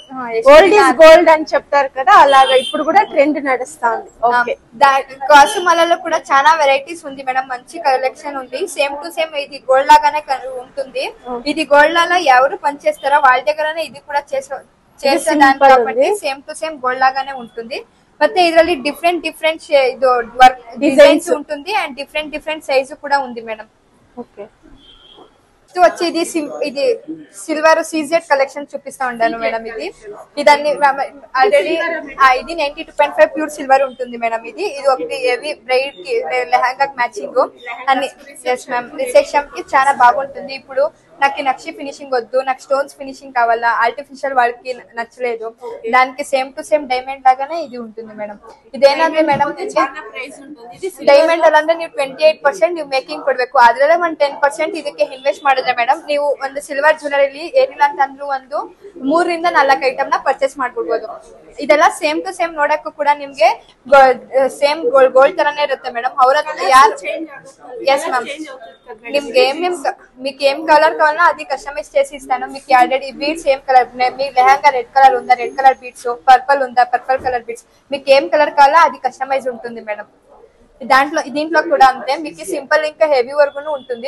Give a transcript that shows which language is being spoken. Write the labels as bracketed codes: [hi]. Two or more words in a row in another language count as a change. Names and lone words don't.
[en] gold is gold [te] అని చెప్తారు కదా, అలాగా ఇప్పుడు కూడా ట్రెండ్ నడుస్తుంది. కాసుమాలలో కూడా చాలా వెరైటీస్ ఉంది మేడం. మంచి కలెక్షన్ ఉంది. [en] same to same [te] ఇది గోల్డ్ లాగానే ఉంటుంది. ఇది గోల్డ్ లాగా ఎవరు పనిచేస్తారో వాళ్ళ దగ్గరనే ఇది కూడా చేసేదాన్ని కాబట్టి [en] same to same [te] గోల్డ్ లాగానే ఉంటుంది. [kn] ಮತ್ತೆ ಇದರಲ್ಲಿ [te] ಡಿಫ್ರೆಂಟ್ ಇದು [en] work designs [te] ఉంటుంది [en] and different size [te] కూడా ఉంది మేడం. ఓకే, ఇది వచ్చి ఇది [en] silver CZ collection [te] చూపిస్తా ఉన్నాను మేడం. ఇదన్నీ ఆల్రెడీ ఇది 92.5 [en] pure silver [te] ఉంటుంది మేడం. ఇది ఒకటి [en] heavy bride [te] కి లెహంగా మ్యాచింగ్ అన్ని రిసెప్షన్ కి చాలా బాగుంటుంది. ఇప్పుడు నాకు నక్షి ఫినిషింగ్ వద్దు, నాకు [en] stones finishing [te] కావాలా, ఆర్టిఫిషియల్ వాళ్ళకి నచ్చలేదు, దానికి [en] same to same diamond [te] లాగానే ఇది ఉంటుంది ಮೇಡಂ. [kn] ಇದೇನಂದ್ರೆ ಮೇಡಂ ಡೈಮಂಡ್ ಅಲ್ಲಂದ್ರೆ ನೀವು 28% ನೀವು ಮೇಕಿಂಗ್ ಕೊಡ್ಬೇಕು. ಅದ್ರಲ್ಲೇ ಒಂದು 10% ಇದಕ್ಕೆ ಇನ್ವೆಸ್ಟ್ ಮಾಡಿದ್ರೆ ಮೇಡಂ ನೀವು ಒಂದು [en] silver jewellery [kn] ಏನಿಲ್ಲ ಅಂತಂದ್ರೂ ಒಂದು 3 ರಿಂದ 4 ಐಟಮ್ ನ ಪರ್ಚೇಸ್ ಮಾಡ್ಬಿಡ್ಬೋದು. ಇದೆಲ್ಲ [en] same to same [kn] ನೋಡಕ್ಕೂ ಕೂಡ ನಿಮ್ಗೆ [en] same gold [kn] ತರಾನೇ ఇರುತ್ತೆ మేడం. ಅವ್ರ ಯಾರು [en] yes ma'am [te] నిమ్ಗೆ మీకు ఏం కలర్ కావాలన్నా అది కస్టమైజ్ చేసి ఇస్తాను. మీకు ఆల్రెడీ బీడ్స్ ఏం కలర్, మీ లెహంగా [en] red colour [te] ఉందా [en] red colour beads, [te] పర్పల్ ఉందా [en] purple colour beads, [te] మీకు ఏం కలర్ కావాలో అది కస్టమైజ్ ఉంటుంది మేడం. దీంట్లో కూడా అంతే. మీకు సింపుల్ ఇంకా హెవీ వరకు ఉంటుంది.